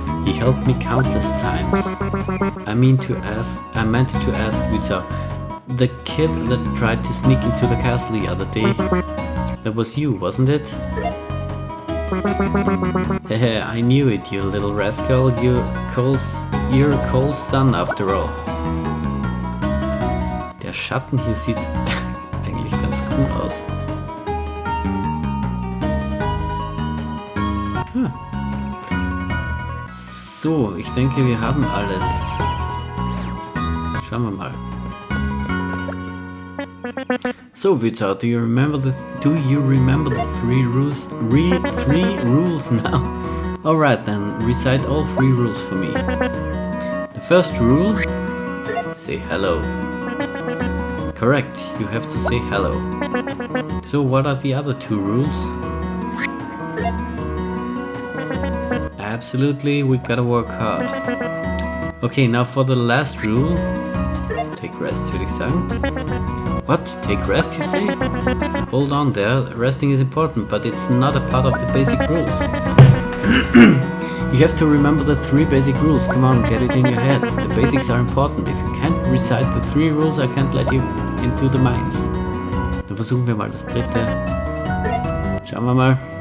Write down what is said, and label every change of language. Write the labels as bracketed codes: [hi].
[en] He helped me countless times. I meant to ask Witzer, the kid that tried to sneak into the castle the other day. That was you, wasn't it? Hehe, I knew it, you little rascal. You're Cole's son after all. [de] Der Schatten hier sieht eigentlich ganz cool aus. So, ich denke, wir haben alles. Schauen wir mal. [en] So, Witzer, do you remember the 3 rules? Three rules now. All right then, recite all 3 rules for me. The first rule: say hello. Correct, you have to say hello. So what are the other 2 rules? Absolutely, we gotta work hard. Okay, now for the last rule. Take rest, [de] würde ich sagen. [en] What? Take rest, you say? Hold on there, resting is important, but it's not a part of the basic rules. You have to remember the 3 basic rules. Come on, get it in your head. The basics are important. If you can't recite the 3 rules, I can't let you into the mines. [de] Dann versuchen wir mal das 3. Schauen wir mal.